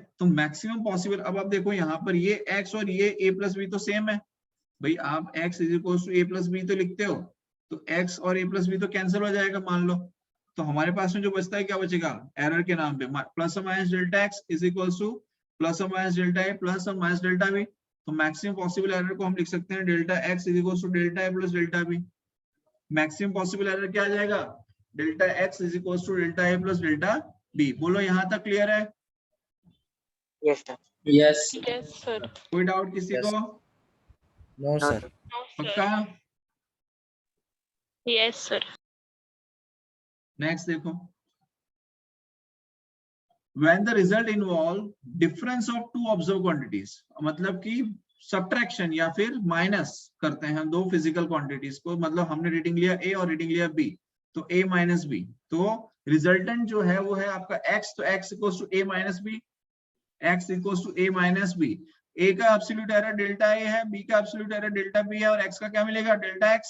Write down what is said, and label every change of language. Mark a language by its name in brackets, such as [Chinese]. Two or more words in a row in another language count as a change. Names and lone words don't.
[Hindi] तो [English] maximum possible, [Hindi] अब आप देखो यहाँ पर ये x और ये [English] a plus b [Hindi] तो सेम है भाई, आप [English] x is equal to a plus b [Hindi] तो लिखते हो, तो x और [English] a plus b [Hindi] तो कैंसिल हो जाएगा मान लो, तो हमारे पास में जो बचता है क्या बचेगा, एरर के नाम पे प्लस और [English] minus delta x is equal to plus [Hindi] और [English] minus delta a plus [Hindi] और [English] minus delta b. [Hindi] तो [English] maximum possible error [Hindi] को हम लिख सकते हैं [English] delta x is equal to delta a plus delta b. maximum possible error [Hindi] क्या आ जाएगा, [English] delta x is equal to delta a plus delta b. [Hindi] बोलो यहाँ तक क्लियर है? [English] Yes, sir. Yes. Yes, sir. [Hindi] कोई डाउट किसी [English] Yes. [Hindi] को? [English] No, No, sir. sir. No, sir. [Hindi] पक्का? [English] Yes, sir. [Hindi] नेक्स्ट देखो, [English] when the result involve difference of two observed quantities, [Hindi] मतलब कि subtraction या फिर माइनस करते हैं हम दो [English] physical quantities [Hindi] को, मतलब हमने रीडिंग लिया a और रीडिंग लिया b, तो [English] a minus b, [Hindi] तो रिजल्टेंट जो है वो है आपका x, तो [English] x equals to a minus b, x equals to a minus b. [Hindi] a का [English] absolute error delta a [Hindi] है, b का [English] absolute error delta b [Hindi] है, और x का क्या मिलेगा, [English] delta x.